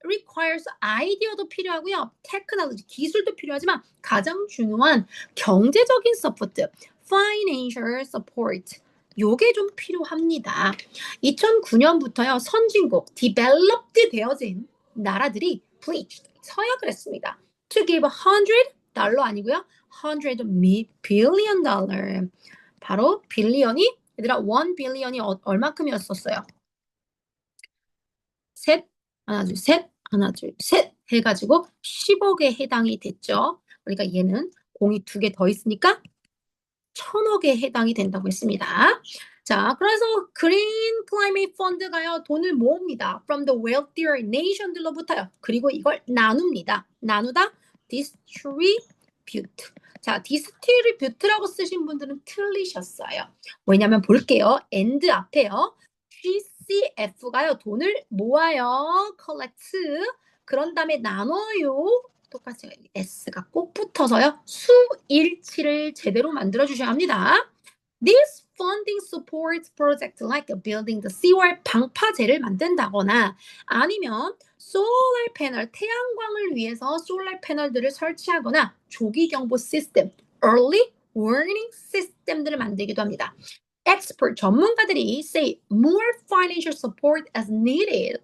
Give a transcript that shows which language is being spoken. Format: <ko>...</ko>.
<ko>requires 아이디어도 필요하고요. technology, 기술도 필요하지만 가장 중요한 경제적인 서포트,</ko> <en>financial support,</en> <ko>요게 좀 필요합니다. 2009년부터요. 선진국, developed 되어진 나라들이 pledged, 서약을 했습니다.</ko> <en>to give $100</en> <ko>아니고요.</ko> <en>$100 billion.</en> <ko>바로 빌리언이 얘들아 1 빌리언이 얼마큼이었었어요? 하나 둘 셋 해가지고 10억에 해당이 됐죠. 그러니까 얘는 공이 2개 더 있으니까 1000억에 해당이 된다고 했습니다. 자, 그래서 Green Climate Fund가요 돈을 모읍니다.</ko> <en>From the wealthier nation들로부터요.</en> <ko>그리고 이걸 나눕니다. 나누다 distribute. 자, distribute라고 쓰신 분들은 틀리셨어요. 왜냐면 볼게요. and 앞에요. GCF가요 돈을 모아요. collect. 그런 다음에 나눠요. 똑같이 S가 꼭 붙어서요. 수일치를 제대로 만들어 주셔야 합니다.</ko> <en>This funding supports projects like building the seawall,</en> <ko>방파제를 만든다거나 아니면 solar panel, 태양광을 위해서 solar 패널들을 설치하거나 조기 경보 시스템, early warning 시스템들을 만들기도 합니다.</ko> <en>expert</en> <ko>전문가들이</ko> <en>say more financial support as needed.</en>